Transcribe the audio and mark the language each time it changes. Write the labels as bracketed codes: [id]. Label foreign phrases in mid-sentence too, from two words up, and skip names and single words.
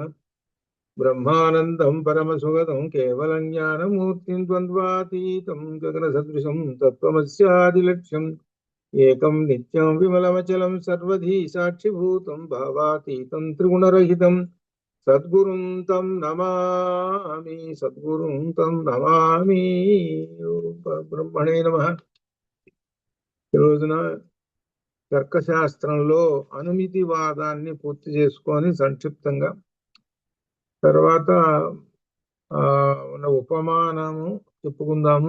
[sa] ब्रह्मानन्दं परमसुगतं केवलं ज्ञानमूर्तिं द्वन्द्वातीतं गगनसदृशं तत्त्वमस्यादिलक्ष्यम् एकं नित्यं विमलमचलं सर्वधी साक्षिभूतं भावातीतं त्रिगुणरहितं सद्गुरुं तं नमामि सद्गुरुं तं नमामि। బ్రహ్మణే నమః. [te] ఈ రోజున తర్కశాస్త్రంలో అనుమితివాదాన్ని పూర్తి చేసుకొని సంక్షిప్తంగా తర్వాత ఉన్న ఉపమానము చెప్పుకుందాము.